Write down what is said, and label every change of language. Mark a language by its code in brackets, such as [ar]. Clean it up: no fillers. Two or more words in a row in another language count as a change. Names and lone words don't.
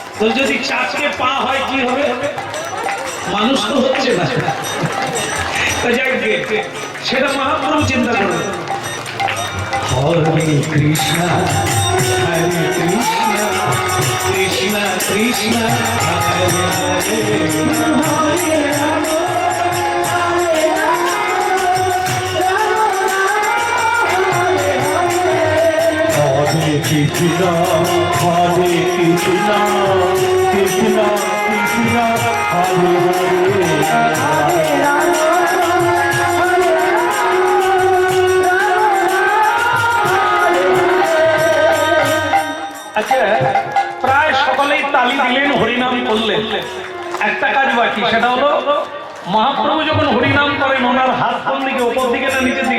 [bn] তো যদি চারটে পা হয় কি হবে? মানুষ তো হচ্ছে না। সেটা মহাপ্রভু চিন্তা করবে। [sa] হরে কৃষ্ণ হরে কৃষ্ণ কৃষ্ণ কৃষ্ণ হরে হরে हरे कृष्ण, हरे कृष्ण, कृष्ण कृष्ण, हरे हरे, हरे राम, हरे राम. [bn] আচ্ছা, প্রায় সকলেই তালি দিলেন, হরিনাম করলেন। একটা কাজ বাকি, সেটা হলো মহাপ্রভু যখন হরিনাম করেন ওনার হাত কোন দিকে, উপর দিকে না নিচের দিকে?